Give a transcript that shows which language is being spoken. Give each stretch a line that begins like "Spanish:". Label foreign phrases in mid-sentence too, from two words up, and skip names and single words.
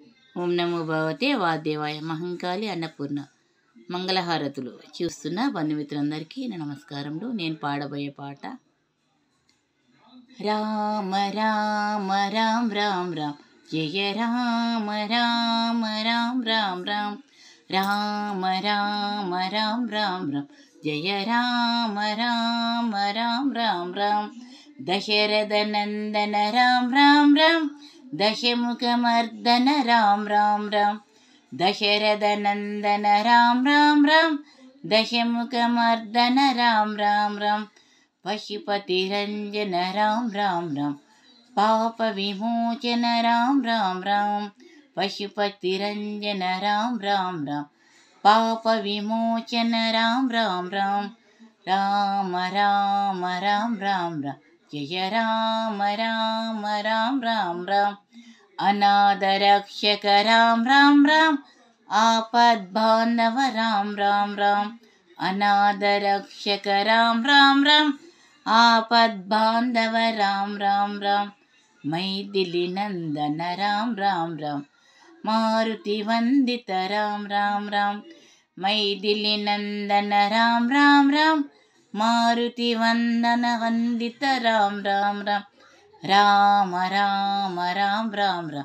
Sanskrit: ఓం నమో భగవతే వాద్దేవాయ
Telugu: మహంకాళి అన్నపూర్ణ మంగళహారతులు చూస్తున్న బంధుమిత్రులందరికీ నా నమస్కారములు. నేను పాడబోయే పాట రామ రామ రామ రామ రామ జయ రామ రామ రామ రామ రామ రామ రామ రామ రామ రామ జయ రామ రామ రామ రామ రామ దశరథ నందన రామ రామ రామ దశముఖమర్దన రామ రామ రామ దశరథ నందన రామ రామ రామ దశముఖమర్దన రామ రామ రామ పశుపతిరంజన రామ రామ రామ పాప విమోచన రామ రామ రామ పశుపతిరంజన రామ రామ రామ పాప విమోచన రామ రామ రామ రామ రామ రామ రామ రామ జయ రామ రామ రామ రామ రామ అనాథ రక్షక రామ రామ రామ ఆపద్బాంధవ రామ రామ రామ అనాథ రక్షక రామ రామ రామ ఆపద్బాంధవ రామ రామ రామ మైథిలి నందన రామ రామ రామ మారుతి వందిత రామ రామ రామ మైథిలి నందన రామ రామ రామ మారుతి వందన వందిత రామ రామ రామ రామ రామ రామ రామ రామ